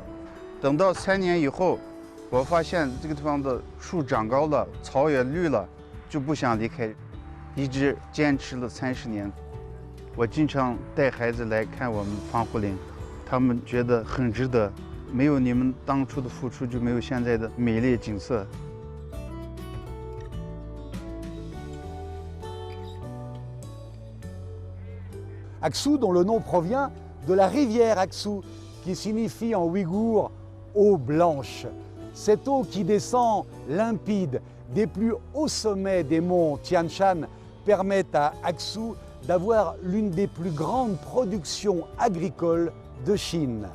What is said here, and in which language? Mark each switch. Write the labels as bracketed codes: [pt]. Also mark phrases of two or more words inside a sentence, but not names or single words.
[zh] 等到3年以后，我发现这个地方的树长高了，草也绿了，就不想离开。一直坚持了30年，我经常带孩子来看我们防护林，他们觉得很值得。没有你们当初的付出，就没有现在的美丽景色。 [fr] Aksu, dont le nom provient de la rivière Aksu, qui signifie en ouïghour eau blanche. Cette eau qui descend limpide des plus hauts sommets des monts Tian Shan permet à Aksu d'avoir l'une des plus grandes productions agricoles de Chine.